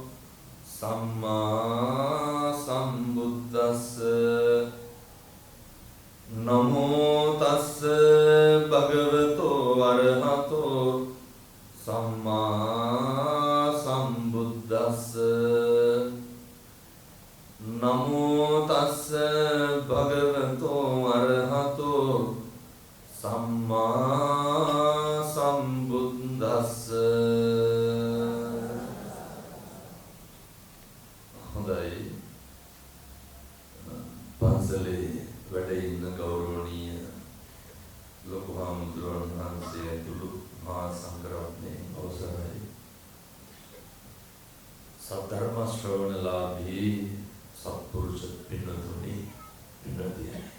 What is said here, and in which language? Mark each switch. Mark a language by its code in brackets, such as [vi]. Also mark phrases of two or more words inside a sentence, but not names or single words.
[pi] සම්මා සම්බුද්දස්ස නමෝ තස්ස භගවතෝ අරහතෝ සම්මා සම්බුද්දස්ස නමෝ තස්ස භගවතෝ අරහතෝ සම්මා සම්බුද්දස්ස [si] හොඳයි පන්සලේ වැඩ ඉන්න ගෞරවනීය ලොකු හාමුදුරුවන් වහන්සේ ඇතුළු මහා සංඝරත්නයේ අවසරයි සද්ධර්ම ශ්‍රවණලාභී සත්පුරුෂ පින්වතුනි පින්වතියනි